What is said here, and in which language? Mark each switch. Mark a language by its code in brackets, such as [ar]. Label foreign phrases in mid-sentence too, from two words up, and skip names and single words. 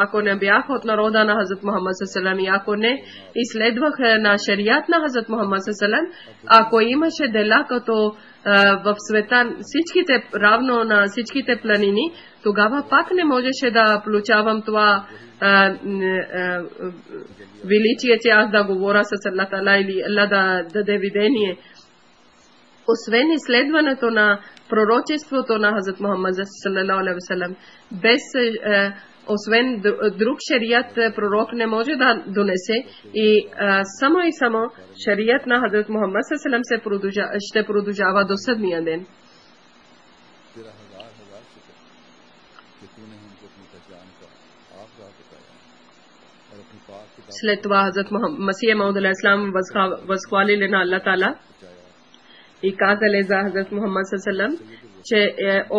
[bg] Ако не бях от народа на Хазрат Мухаммад саллаллаху, ако не изследвах на шариат на Хазрат Мухаммад саллаллаху, ако имаше дела като в света всичките равно на всичките планини, тогава пак не можеше да получавам това величие, че аз да говоря с Аллах Таала или Аллах да даде видение. Освен изследването на пророчеството на Хазрат Мухаммад [ar] صلى الله عليه وسلم, [bg] без освен друг шарият пророк не може да донесе и само шарият на Хазрат Мухаммад [ar] صلى الله عليه وسلم [bg] ще продължава до съдния ден. След това Хазрат Масих Мауд алейхиссалам възхвалили на Аллах Таала и казали за Хазрат Мухаммад саллаллаху, че